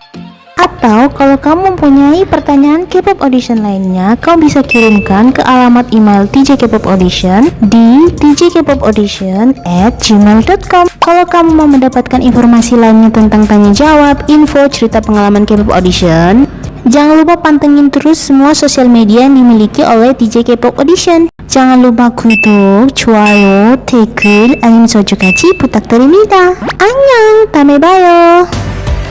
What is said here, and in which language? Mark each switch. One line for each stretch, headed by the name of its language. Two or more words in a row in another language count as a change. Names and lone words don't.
Indonesian: Atau kalau kamu mempunyai pertanyaan
English: K-pop audition
Indonesian: lainnya, kamu bisa kirimkan ke alamat email tjkpopaudition di tjkpopaudition@gmail.com. Kalau kamu mau mendapatkan informasi lainnya tentang tanya jawab, info, cerita pengalaman
English: K-pop audition,
Indonesian: jangan lupa pantengin terus semua sosial media yang dimiliki oleh DJ K-pop Audition. jangan lupa
Korean: 구독, 좋아요, 댓글, 알림 설정까지 부탁드립니다. 안녕, 다음에 봐요.